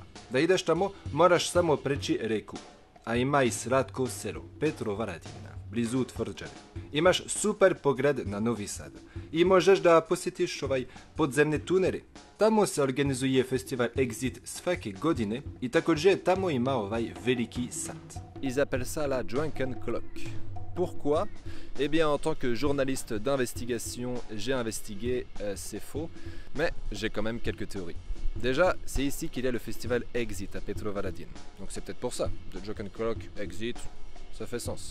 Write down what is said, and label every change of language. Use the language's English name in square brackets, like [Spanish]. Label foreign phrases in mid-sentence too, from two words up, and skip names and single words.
[Serbian] Da ideš tamo moraš samo preći reku. A ima i slatko selo Petrovaradina, blizu tvrđave. Imaš super pogled na Novi Sad. I možeš da posjetiš podzemne tunele. Tamo se organizuje festival Exit svake godine i također tamo ima veliki sad. [French] Ils appellent ça la Drunken Clock. Pourquoi? Eh bien, en tant que journaliste d'investigation, j'ai investigué, c'est faux, mais j'ai quand même quelques théories. Déjà, c'est ici qu'il y a le festival Exit à Petrovaradin. Donc c'est peut-être pour ça. [English] The Joke and Clock, Exit, [French] ça fait sens.